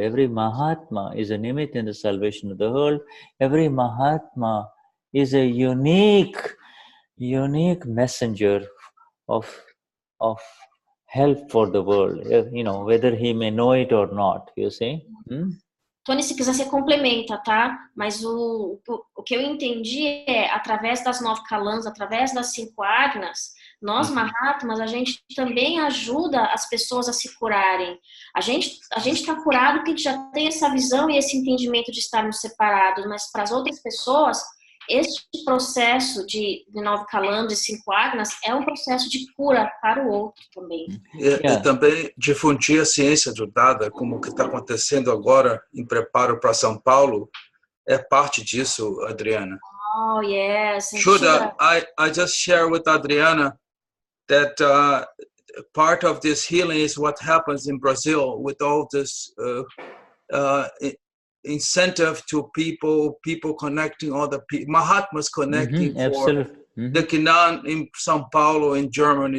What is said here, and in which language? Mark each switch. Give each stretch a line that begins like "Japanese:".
English: Every Mahatma is a nimit in the salvation of the world. Every Mahatma is a unique messenger of help for the world, whether he may know it or not, you see.
Portuguese: Tony, se quiser você complementa, tá? Mas o que eu entendi é, através das 9 kalams, através das 5 agnas, nós, Mahatmas, a gente também ajuda as pessoas a se curarem. A gente está curado porque a gente já tem essa visão e esse entendimento de estarmos separados, mas para as outras pessoas, este processo de 9 kalams e 5 agnas é um processo de cura para o outro também. E também difundir a ciência ajudada, como o que está acontecendo agora em preparo para São Paulo, é parte disso, Adriana.
English: Oh, yes. Shuddha, I just share with Adriana that part of this healing is what happens in Brazil with all this incentive to people connecting, all the Mahatmas connecting for the Gnan in São Paulo, in Germany.